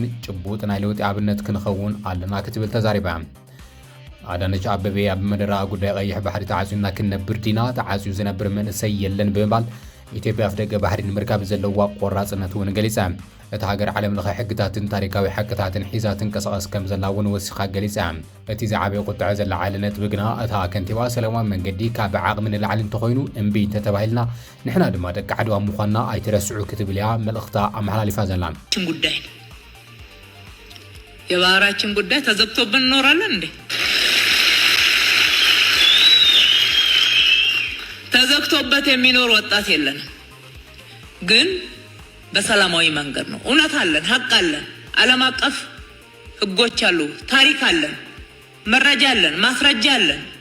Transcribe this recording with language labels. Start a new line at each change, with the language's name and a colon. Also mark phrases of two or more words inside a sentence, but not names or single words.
Tigrinya: ጭቡጥ ናይ ለውጢ ኣብነት ክንኸውን ኣለና ክትብል ተዛሪባ ኣዳነች ኣበቤ ኣብ መደረ ጉዳይ ቀይሕ ባሕሪ ተዓጽዩና ክንነብር ዲና ተዓጽዩ ዝነብር መንእሰይ የለን ብምባል ኢትዮጵያ ኣፍደገ ባሕሪ ንምርካብ ዘለዋ ቆራጽነት እውን ገሊጻ እቲ ሃገር ዓለም ለኸ ሕግታትን ታሪካዊ ሓቅታትን ሒዛ ትንቀሳቐስ ከም ዘላ እውን ወሲኻ ገሊጻ እቲ ዝዓበየ ቁጥዕ ዘለዓለ ነጥቢ ግና እታ ከንቲባ ሰላማዊ መንገዲ ካብ ዓቕሚ ንላዕሊ እንተኾይኑ እምቢ እንተተባሂልና ንሕና ድማ ደቂ ዓድዋ ምዃንና ኣይትረስዑ ክትብል እያ መልእኽታ ኣመሓላሊፋ ዘላ
Amharic: ጉዳይ የባህራችን ጉዳይ ተዘግቶብን እንኖራለን እንዴ ተዘግቶበት የሚኖር ወጣት የለንም ግን በሰላማዊ መንገድ ነው እውነት አለን ሐቅ አለን ዓለም አቀፍ ህጎች አሉ ታሪክ አለን መረጃ አለን ማስረጃ አለን